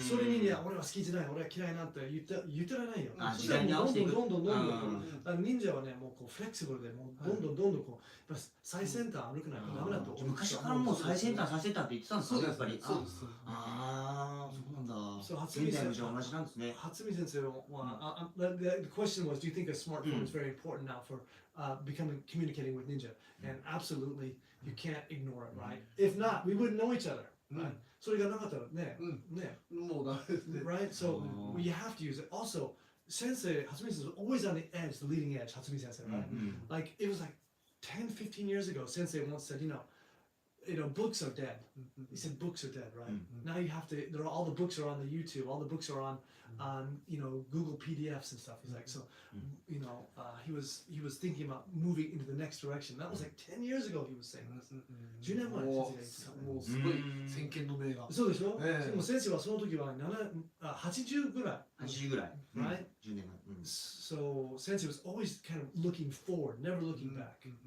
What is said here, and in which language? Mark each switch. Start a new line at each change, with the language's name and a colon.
Japanese: それにね、俺は好きじゃない、俺は嫌いなんて言ってられないよ。あそしたらもうどんどんうん忍者はね、もうこうフレキシブルで、もうどんどんこう、やっぱ最先端歩くないとダメだと思う。昔からもう最先端最先端って言ってたんですかね、やっぱり。そうです。ああ、そうなんだ。そう初現見先代もじゃあ同じなんですね。初見先生は、
English: the question was, do you think a smartphone is very important now for becoming communicating with ninja? And absolutely, you can't ignore it, right? If not, we wouldn't know each other, right?
Japanese: それがなかったらね、ね、もうダメですね。
English: right? So you have to use it. Also, sensei, Hatsumi sensei was always on the edge, the leading edge, Hatsumi sensei, right? Like it was like 10, 15 years ago, sensei once said, you know, books are dead. He said books are dead, right? Now you have to. All the books are on the YouTube. All the books are on Google PDFs and stuff. He's like, so, he was thinking about moving into the next direction. That was like 10 years ago. He was saying this.
Japanese: 10年前も先生がうすごい先見の明が。そうでしょ？ええでも先生はその時は80ぐらい。 80ぐらい。
English: Right?
Japanese: 10年前。
English: So sensei was always kind of looking forward, never looking back.